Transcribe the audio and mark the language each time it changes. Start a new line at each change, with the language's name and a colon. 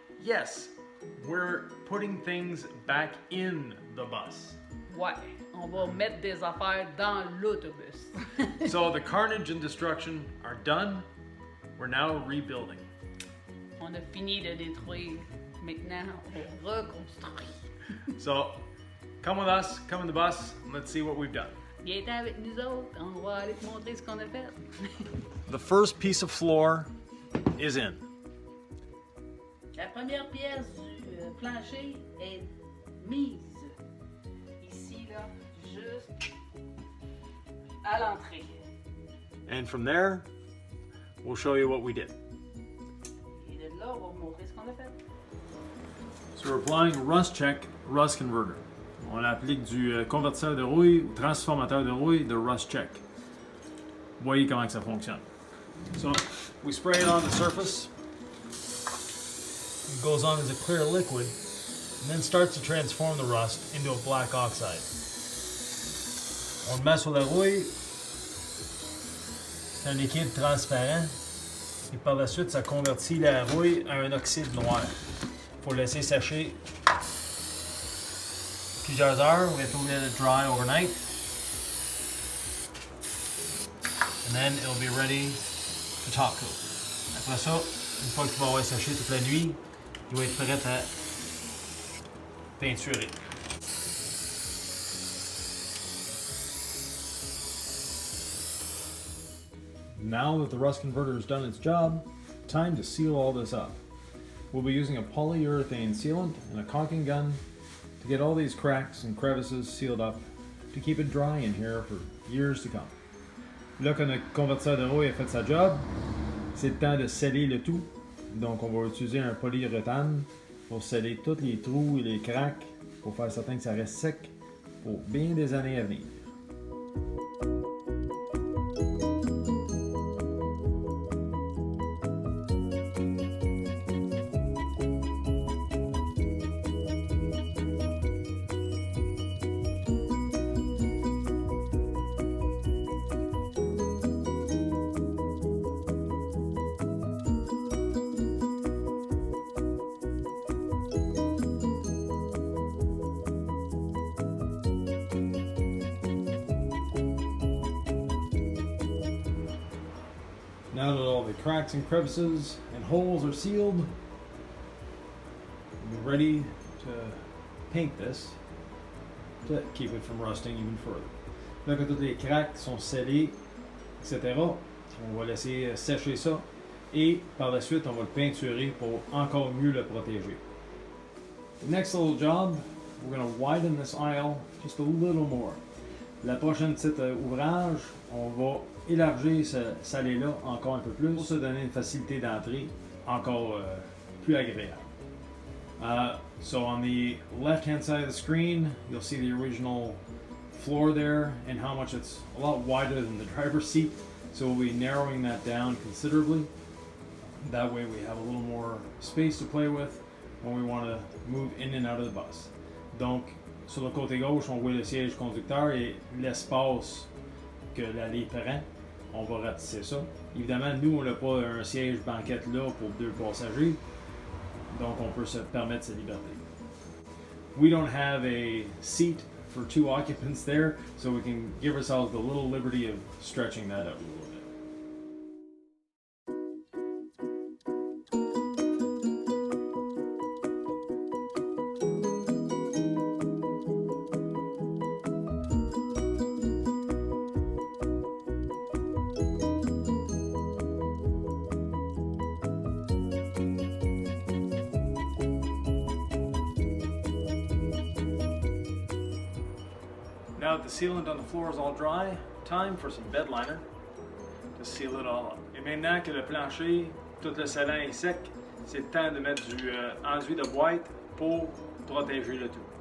English: Yes, we're putting things back in the bus.
French: Ouais, on va mettre des affaires dans l'autobus.
English: So the carnage and destruction are done. We're now rebuilding.
French: On a fini de détruire. Maintenant, on reconstruit.
English: So come with us, come in the bus, and let's see what we've done.
French: Viens avec nous autres, on va aller te montrer ce qu'on a fait.
English: The first piece of floor is in.
French: La première pièce du plancher est mise. Ici, là, juste à l'entrée.
English: And from there, we'll show you what we did.
French: Et de là, on va vous montrer ce qu'on a fait.
English: So we're applying rust check rust converter.
French: On applique du convertisseur de rouille ou transformateur de rouille de rust check. Voyez comment que ça fonctionne.
English: So we spray it on the surface. It goes on as a clear liquid and then starts to transform the rust into a black oxide.
French: On le met sur la rouille. C'est un liquide transparent. Et par la suite, ça convertit la rouille à un oxyde noir. Il faut laisser sécher plusieurs heures.
English: We have to let it dry overnight. And then it'll be ready to top coat.
French: Après ça, une fois qu'il va avoir séché toute la nuit, il va être prêt à peinturer.
English: Now that the rust converter has done its job, time to seal all this up. We'll be using a polyurethane sealant and a caulking gun to get all these cracks and crevices sealed up to keep it dry in here for years to come.
French: Là que notre convertisseur de rouille a fait sa job, c'est le temps de sceller le tout. Donc on va utiliser un polyuréthane pour sceller tous les trous et les cracks pour faire certain que ça reste sec pour bien des années à venir.
English: Now that all the cracks and crevices and holes are sealed, we're ready to paint this to keep it from rusting even further.
French: Là que tous les cracks sont scellés, etc., on va laisser sécher ça et par la suite on va le peinturer pour encore mieux le protéger.
English: The next little job, we're going to widen this aisle just a little more.
French: La prochaine petite ouvrage, on va élargir ce allée-là encore un peu plus pour se donner une facilité d'entrée encore plus agréable.
English: So on the left-hand side of the screen, you'll see the original floor there and how much it's a lot wider than the driver's seat. So we'll be narrowing that down considerably. That way we have a little more space to play with when we want to move in and out of the bus.
French: Donc, sur le côté gauche, on voit le siège conducteur et l'espace que l'allée prend. On va ratisser ça. Évidemment, nous, on n'a pas un siège banquette là pour 2 passagers. Donc, on peut se permettre cette liberté.
English: We don't have a seat for 2 occupants there, so we can give ourselves the little liberty of stretching that out a little bit. Now that the sealant on the floor is all dry, time for some bedliner to seal it all up.
French: Et maintenant que le plancher, tout le scellant est sec, c'est le temps de mettre du enduit de boîte pour protéger le tout.